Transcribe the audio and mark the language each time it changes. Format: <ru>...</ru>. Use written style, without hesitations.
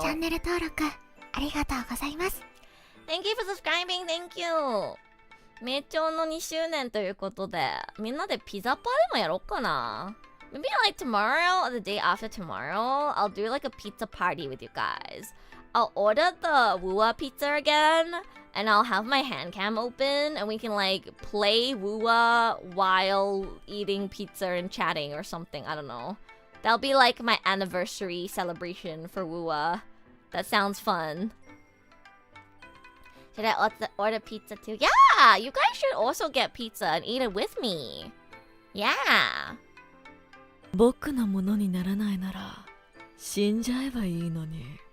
<ja>チャンネル登録ありがとうございます。</ja> <en>Thank you for subscribing, thank you!</en> <ja>名調の2周年ということで、みんなでピザパでもやろうかな。</ja> <en>maybe like tomorrow or the day after tomorrow, I'll do like a pizza party with you guys. I'll order the Wua pizza again, and I'll have my hand cam open, and we can like play Wua while eating pizza and chatting or something. I don't know. That'll be like my anniversary celebration for Wua. That sounds fun. Should I order pizza too? Yeah! You guys should also get pizza and eat it with me. Yeah.</en> <ja>僕のものにならないなら死んじゃえばいいのに。</ja>